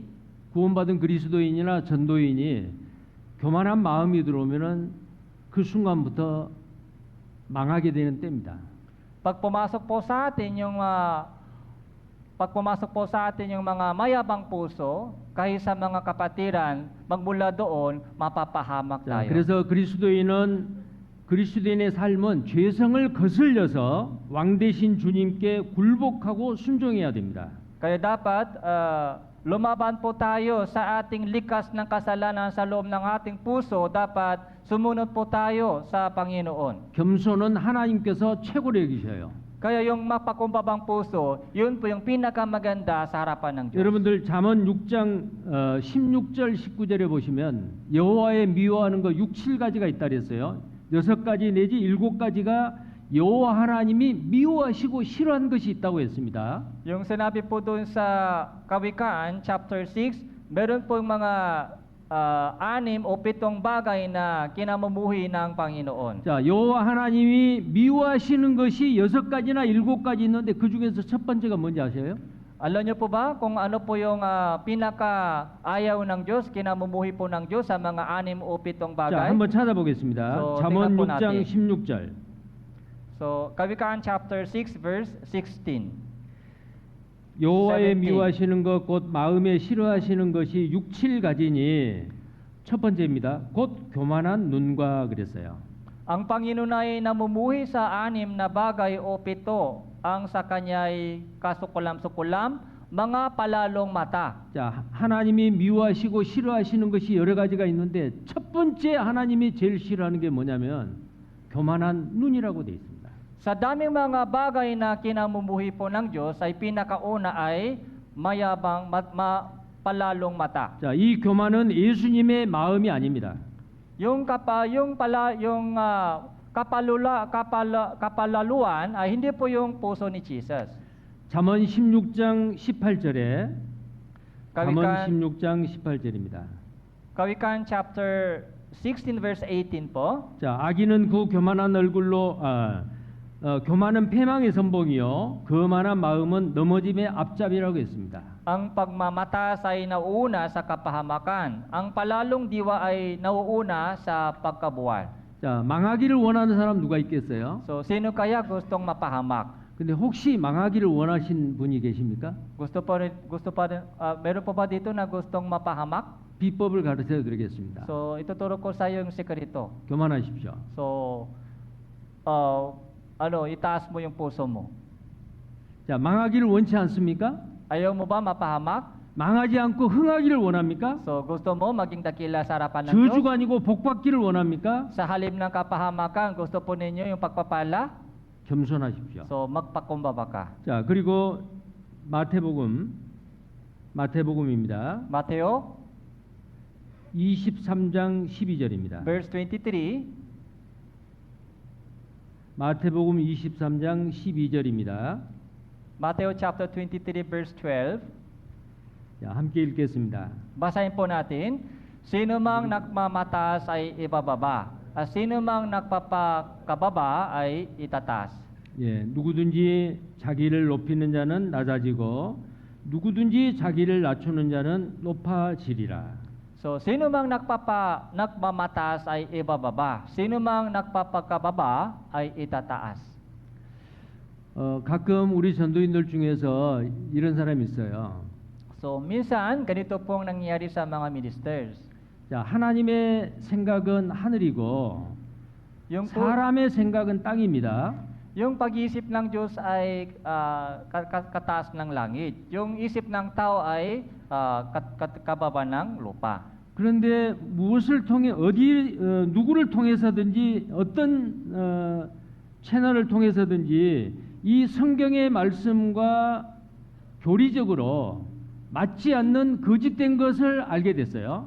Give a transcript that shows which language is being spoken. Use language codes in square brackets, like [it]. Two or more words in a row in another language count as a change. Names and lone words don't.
[ko] 구원받은 그리스도인이나 전도인이 교만한 마음이 들어오면은 그 순간부터 망하게 되는 때입니다. [tl] Pag pumasok po sa atin yung mga mayabang puso, kahit sa mga kapatiran, magmula doon, mapapahamak [ko] 자, [tl] tayo. [ko] 그래서 그리스도인의 삶은 죄성을 거슬려서 왕 되신 주님께 굴복하고 순종해야 됩니다. [tl] Kaya dapat lumaban po tayo sa ating likas ng kasalanan sa loob ng ating puso. Dapat sumunod po tayo sa Panginoon. [ko] 겸손은 하나님께서 최고로 여기셔요. [tl] Kaya yung mapakumbabang puso, yun po yung pinakamaganda sa harapan ng Diyos. [ko] 여러분들 잠언 6장 16절 19절에 보시면 여호와의 미워하는 거 6, 7가지가 있다 그랬어요. 6가지 내지 7가지가 여호와 하나님이 미워하시고 싫어한 것이 있다고 했습니다. [tl] Yung sinabi po doon sa Kawikaan, chapter 6, meron po yung mga 6 o 7 bagay na kinamumuhi ng Panginoon. [ko] 자, 여호와 하나님이 미워하시는 것이 6가지나 7가지 있는데 그 중에서 첫 번째가 뭔지 아세요? [tl] Alam niyo po ba kung ano po yung pinaka-ayaw ng Diyos, kinamumuhi po ng Diyos sa mga 6 o 7 [ko] 자, [tl] bagay? [ko] 한번 찾아보겠습니다. [tl] So, [ko] 잠언 [tl] tingnan po [ko] 6장 [tl] natin. [ko] 16절. [tl] So, Kawikaan [en] chapter 6 verse 16. [ko] 여호와의 17. 미워하시는 것 곧 마음에 싫어하시는 것이 6, 7가지니 첫 번째입니다. 곧 교만한 눈과 그랬어요. [tl] Ang Panginoon ay namumuhi sa 6 na bagay o 7, ang sa kanya'y kasukulam-sukulam, mga palalong mata. [ko] 자, 하나님이 미워하시고 싫어하시는 것이 여러 가지가 있는데 첫 번째 하나님이 제일 싫어하는 게 뭐냐면 교만한 눈이라고 돼 있습니다. [tl] Sa daming mga bagay na kinamumuhi po ng Diyos, ay pinakauna ay mayabang, palalong mata. [ko] 자, 이 교만은 예수님의 마음이 아닙니다. [tl] Yung kapalaluan ay hindi po yung puso ni Jesus. [ko] 잠언 16장 18절에 잠언 [tl] Kawikaan, [ko] 16장 18절입니다. [tl] Kawikaan [en] chapter 16 verse 18 [tl] po. [ko] 자, 악인은 그 교만한 얼굴로 교만은 패망의 선봉이요 거만한 마음은 넘어짐의 앞잡이라고 했습니다. [tl] Ang pagmamatas ay nauuna sa kapahamakan. Ang palalong diwa ay nauuna sa pagkabuwal. [ko] 자, 망하기를 원하는 사람 누가 있겠어요? [tl] So, sino kaya gustong mapahamak? [ko] 근데 혹시 망하기를 원하신 분이 계십니까? [tl] Meron po ba dito na gustong mapahamak? [ko] 비법을 가르쳐 드리겠습니다. [tl] So, ituturo ko sa iyo yung sekreto. [ko] 교만하십시오. [tl] So, itaas mo yung puso mo. [ko] 자, 망하기를 원치 않습니까? [tl] Ayaw mo ba mapahamak? [ko] 망하지 않고 흥하기를 원합니까? [tl] So, gusto mo maging dakila sa harapan ng Diyos? [ko] 저주가 아니고 복받기를 원합니까? [tl] Sa halip ng kapahamakan, gusto po ninyo yung pagpapala? [ko] 겸손하십시오. [tl] So, magpakumbaba ka. [ko] 자, 그리고 마태복음입니다. [tl] Mateo, [ko] 23장 12절입니다. [tl] verse 23. [ko] 마태복음 23장 12절입니다. [tl] Mateo [en] chapter 23, verse 12. [ko] 자, 함께 읽겠습니다. [tl] Basahin po natin. Sino mang nagmamataas ay ibababa, at sino mang nagpapakababa ay itataas. [ko] 예, 누구든지 자기를 높이는 자는 낮아지고 누구든지 자기를 낮추는 자는 높아지리라. [tl] So, sino mang nagmamataas ay ibababa, sino mang nagpapakababa ay itataas. [ko] 가끔 우리 전도인들 중에서 이런 사람이 있어요. [tl] So, minsan, ganito pong nangyayari sa mga ministers. [ko] 자, 하나님의 생각은 하늘이고 [tl] Yung, po, [ko] 사람의 생각은 땅입니다. [tl] yung pag-iisip ng Diyos ay kataas ng langit. Yung isip ng tao ay kababa ng lupa. [ko] 그런데 무엇을 통해 누구를 통해서든지 어떤 채널을 통해서든지 이 성경의 말씀과 교리적으로 맞지 않는 거짓된 것을 알게 됐어요.